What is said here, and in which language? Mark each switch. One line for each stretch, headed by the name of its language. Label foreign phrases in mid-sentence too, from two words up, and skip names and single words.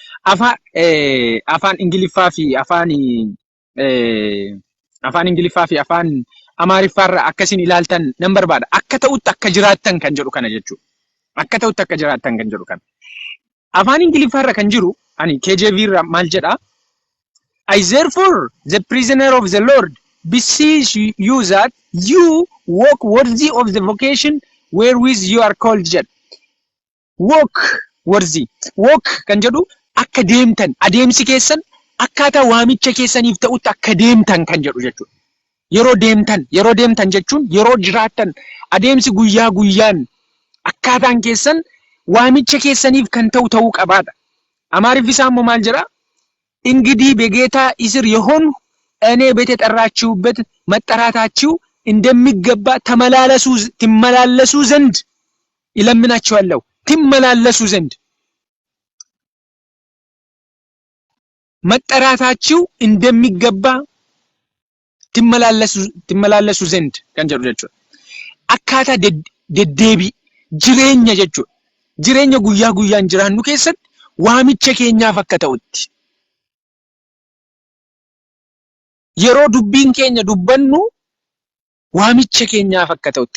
Oromo: Afaan Ingiliffaa fi afaan Amaariffaarraa akkasiin ilaaltan nan barbaada. Akka ta'utti akka jiraattan kan jedhu kana jechuudha. Akka ta'utti akka jiraattan kan jedhu kana. Afaan Ingiliffaarra kan jiru ani KJV irraa maal jedhaa?
English: I therefore the prisoner of the Lord beseech you that you walk worthy of the vocation wherewith you are called jedha. Walk worthy.
Oromo: Walk kan jedhu akka deemtan adeemsi keessan akkaataa waamicha keessaniif ta'utti akka deemtan kan jedhu jechuudha. Yeroo deemtan jechuun yeroo jiraattan adeemsi guyyaa guyyaan akkaataan keessan waamicha keessaniif kan ta'uu qabaadha. Amaariffisaan immoo maal jedhaa?
Amharic: እንግዲህ በጌታ እስር የሆኑ እኔ በተጠራችሁበት መጠራታችሁ እንደሚገባ ትመላለሱ ዘንድ ይለምናችኋለሁ። ትመላለሱ ዘንድ መጠራታችሁ እንደሚገባ ትመላለሱ ዘንድ
Oromo: kan jedhu jechuudha. Akkaataa deddeebii jireenya jechuudha. jireenya guyyaa guyyaan jiraannu keessatti waamicha keenyaaf akka ta'utti. Yeroo dubbiin keenya dubbannu waamicha keenyaaf akka ta'utti.